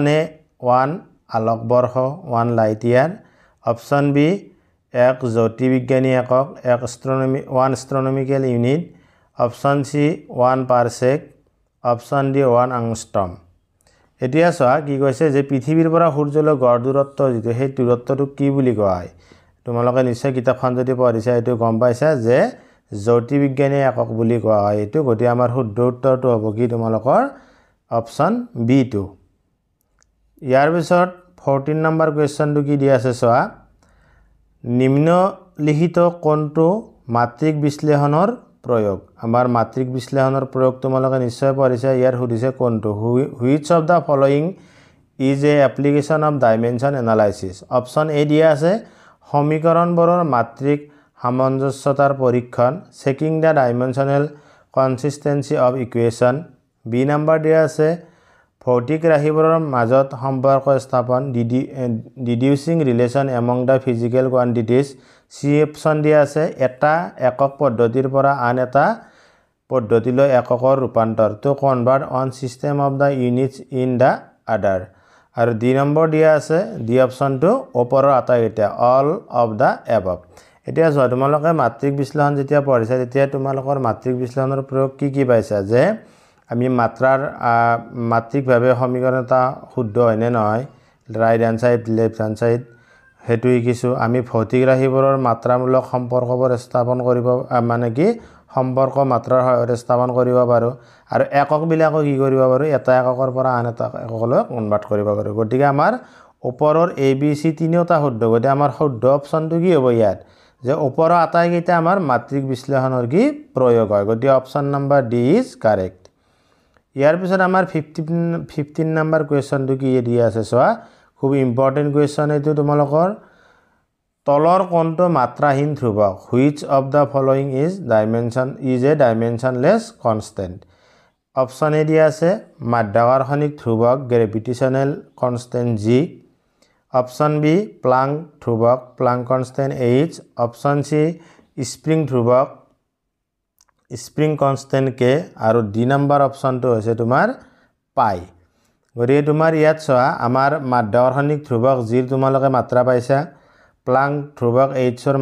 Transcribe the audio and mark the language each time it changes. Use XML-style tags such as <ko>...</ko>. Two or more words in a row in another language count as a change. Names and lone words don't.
<as>এ 1 আলোক বৰ্ষ 1</as> <en>light year option B</en> <as>1 জ্যোতিৰ্বিজ্ঞানী একক 1</as> <en>astronomical unit option C</en> <as>1</as> <en>parsec option D</en> <as>1 আংষ্ট্ৰম এতিয়া চোৱা কি কৈছে যে পৃথিৱীৰ পৰা সূৰ্যলৈ গড় দূৰত্ব যেটো সেই দূৰত্বটো কি বুলি কোৱা হয় তোমালোকে নিশ্চয় কিতাপখন যদি পঢ়িছা এটো গম পাইছা যে জ্যোতিৰ্বিজ্ঞানী একক বুলি কোৱা হয় এটো গতি আমাৰ শুদ্ধ উত্তৰটো হ'ব কি তোমালোকৰ</as> <en>option B</en> <as>টো ইয়াৰ পিছত 14 নম্বৰ কোৱেশ্চনটো কি দিয়া আছে চোৱা নিম্নলিখিত কোনটো মাত্ৰিক বিশ্লেষণৰ প্ৰয়োগ আমাৰ মাত্ৰিক বিশ্লেষণৰ প্ৰয়োগ তোমালোকে নিশ্চয় পঢ়িছা ইয়াৰ সুধিছে কোনটো</as> <en>which of the following is a application of dimension analysis option A</en> <as>দিয়া আছে সমীকৰণবোৰৰ মাত্ৰিক সামঞ্জস্যতাৰ পৰীক্ষণ</as> <en>checking the dimensional consistency of equation B</en> <as>নম্বৰ দিয়া আছে ভৌতিক ৰাশিবোৰৰ মাজত সম্পৰ্ক স্থাপন</as> <en>deducing relation among the physical quantities C option</en> <as>দিয়া আছে এটা একক পদ্ধতিৰ পৰা আন এটা পদ্ধতিলৈ এককৰ ৰূপান্তৰ</as> <en>to convert on system of the units in the other</en> <as>আৰু ডি নম্বৰ দিয়া আছে ডি অপচনটো ওপৰৰ আটাইকেইটা</as> <en>all of the above</en> <as>এতিয়া চোৱা তোমালোকে মাত্ৰিক বিশ্লেষণ যেতিয়া পঢ়িছা তেতিয়া তোমালোকৰ মাত্ৰিক বিশ্লেষণৰ প্ৰয়োগ কি পাইছা যে আমি মাত্ৰিকভাৱে সমীকৰণ এটা শুদ্ধ হয় নে নহয়</as> <en>right hand side left hand side</en> <as>হেতু কিছু আমি ভৌতিক ৰাশিবোৰৰ মাত্ৰামূলক সম্পৰ্কবোৰ স্থাপন কৰিব মানে কি সম্পৰ্ক মাত্ৰাৰ সহায়ত স্থাপন কৰিব পাৰো আৰু একক বিলাকো কি কৰিব পাৰো এটা এককৰ পৰা আন এটা এককলৈ কনভাৰ্ট কৰিব পাৰো গতিকে আমাৰ ওপৰৰ এ বি সি তিনিটা শুদ্ধ গতিকে আমাৰ শুদ্ধ অপচনটো কি হ'ব ইয়াত যে ওপৰৰ আটাইকেইটা আমাৰ মাত্ৰিক বিশ্লেষণৰ কি প্ৰয়োগ হয় গতিকে</as> <en>option number D is correct</en> <as>ইয়াৰ পিছত আমাৰ 15 নম্বৰ কোৱেশ্চনটো কি দিয়া আছে চোৱা খুব</as> <en>important question</en> <as>এইটো তোমালোকৰ তলৰ কোনটো মাত্ৰাহীন ধ্ৰুৱক</as> <en>which of the following is a dimensionless constant option A</en> <as>দিয়া আছে মাধ্যাকৰ্ষণিক ধ্ৰুৱক</as> <en>gravitational constant g option B</en> <as>প্লাংক ধ্ৰুৱক</as> <en>Planck constant h option C</en> <as>স্প্ৰিং ধ্ৰুৱক</as> <en>spring constant k</en> <as>আৰু ডি নম্বৰ অপচনটো হৈছে তোমাৰ পাই গতিকে তোমাৰ ইয়াত চোৱা আমাৰ মাধ্যাকৰ্ষণিক ধ্ৰুৱক g ৰ তোমালোকে মাত্ৰা পাইছা প্লাংক ধ্ৰুৱক h ৰ</as>